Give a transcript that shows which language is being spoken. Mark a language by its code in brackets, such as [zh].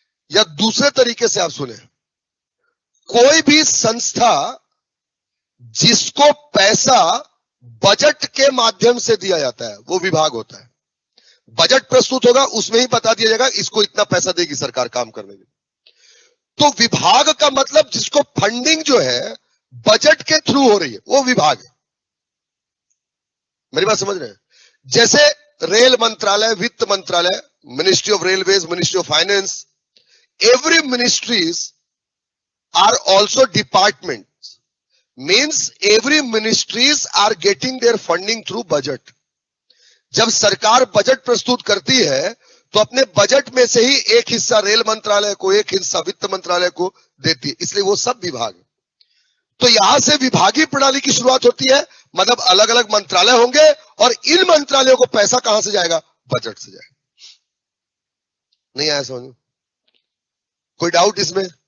[hi] या दूसरे तरीके से आप सुने, कोई भी संस्था जिसको पैसा बजट के माध्यम से दिया जाता है वो विभाग होता है। बजट प्रस्तुत होगा, उसमें ही बता दिया जाएगा इसको इतना पैसा देगी सरकार काम करने के। तो विभाग का मतलब जिसको फंडिंग जो है बजट के थ्रू हो रही है वो विभाग है। मेरी बात समझ रहे हैं। जैसे रेल मंत्रालय, वित्त मंत्रालय, ministry of railways, ministry of finance, [en] every ministries are also departments, means every ministries are getting their funding through budget। [hi] जब सरकार बजट प्रस्तुत करती है तो अपने बजट में से ही एक हिस्सा रेल मंत्रालय को, एक हिस्सा वित्त मंत्रालय को देती है, इसलिए वो सब विभाग है। तो यहां से विभागीय प्रणाली की शुरुआत होती है, मतलब अलग अलग मंत्रालय होंगे और इन मंत्रालयों को पैसा कहां से जाएगा, बजट से जाएगा। नहीं आया समझ में? कोई डाउट इसमें?